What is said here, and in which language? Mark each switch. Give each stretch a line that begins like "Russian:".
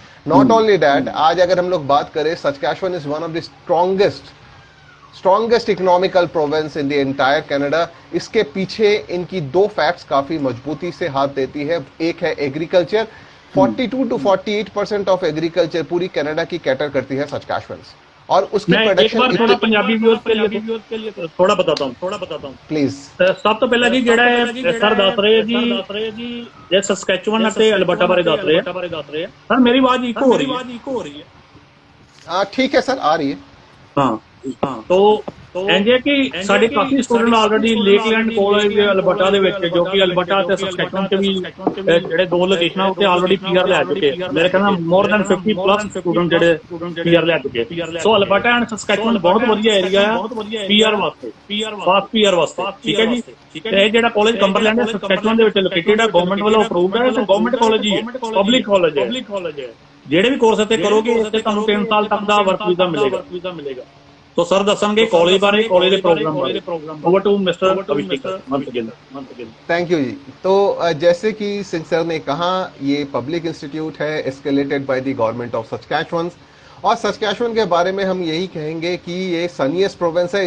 English: not only that,
Hindi: आज अगर हम लोग बात करें
English: Saskatchewan is one of the strongest economical province in the entire Canada.
Hindi: इसके पीछे इनकी दो फैक्ट्स काफी मजबूती से हाथ देती है। एक है एग्रीकल्चर, 42 to 48% ऑफ एग्रीकल्चर पूरी कनाडा की कैटर करती है सचकाशवन। और उसकी मैं एक प्रोडक्शन बार थोड़ा पंजाबी व्यूअर्स के लिए थोड़ा बताता हूँ प्लीज।
Punjabi: ਸਭ ਤੋਂ ਪਹਿਲਾਂ ਜੀ ਜਿਹੜਾ ਹੈ ਸਰ ਦੱਸ ਰਹੇ ਜੀ ਜੇ ਸਸਕੈਚੁਅਨ ਅਤੇ ਅਲਬਰਟਾ ਬਾਰੇ ਦੱਸ ਰਹੇ ਆ ਸਰ ਮੇਰੀ ਆਵਾਜ਼ ਇਕੋ ਹੋ ਰਹੀ ਹੈ
Hindi: ठीक है सर, आ रही है।
Punjabi: ਹਾਂ तो ਇੰਜ ਹੈ ਕਿ ਸਾਡੇ ਕਾਫੀ ਸਟੂਡੈਂਟ ਆਲਰੇਡੀ ਲੇਕਲੈਂਡ ਕਾਲਜ ਅਲਬਰਟਾ ਦੇ ਵਿੱਚ, ਜੋ ਕਿ ਅਲਬਰਟਾ ਤੇ ਸਸਕੈਚੁਅਨ ਤੇ ਵੀ ਜਿਹੜੇ ਦੋ ਲੋਕੇਸ਼ਨਾਂ ਉੱਤੇ ਆਲਰੇਡੀ ਪੀਆਰ ਲੈ ਚੁੱਕੇ ਆ। ਮੇਰੇ ਖਿਆਲ ਨਾਲ ਮੋਰ ਦੈਨ 50 ਪਲੱਸ ਸਟੂਡੈਂਟ ਜਿਹੜੇ ਪੀਆਰ ਲੈ ਚੁੱਕੇ। ਸੋ ਅਲਬਰਟਾ ਐਂਡ ਸਸਕੈਚੁਅਨ ਬਹੁਤ ਵਧੀਆ ਏਰੀਆ ਆ ਪੀਆਰ ਵਾਸਤੇ, ਫਾਸਟ ਪੀਆਰ ਵਾਸਤੇ, ਠੀਕ ਹੈ ਜੀ। ਤੇ ਇਹ ਜਿਹੜਾ ਕਾਲਜ ਕੰਬਰਲੈਂਡ ਸਸਕੈਚੁਅਨ ਦੇ ਵਿੱਚ ਲੋਕੇਟਡ ਆ, ਗਵਰਨਮੈਂਟ ਵੱਲੋਂ ਅਪਰੂਵਡ ਹੈ ਤੇ ਗਵਰਨਮੈਂਟ ਕਾਲਜ ਹੀ ਹੈ, ਪਬਲਿਕ ਕਾਲਜ ਹੈ। ਜਿਹੜੇ ਵੀ ਕੋਰਸ ਇੱਥੇ ਕਰੋਗੇ ਉੱਥੇ ਤੁਹਾਨੂੰ 3 ਸਾਲ ਤੱਕ ਦਾ ਵਰਕ ਵੀਜ਼ਾ ਮਿਲੇਗਾ। तो सर दसेंगे कॉलेज बारे, कॉलेज के प्रोग्राम बारे।
English: Over to mister Abhishek once again।
Hindi: Thank you जी। तो जैसे कि सिंह सर ने कहा, ये पब्लिक इंस्टीट्यूट है
English: escalated by the government of Saskatchewan,
Hindi: और सस्कैचुअन के बारे में हम यही कहेंगे कि ये सनीएस्ट प्रोविंस है।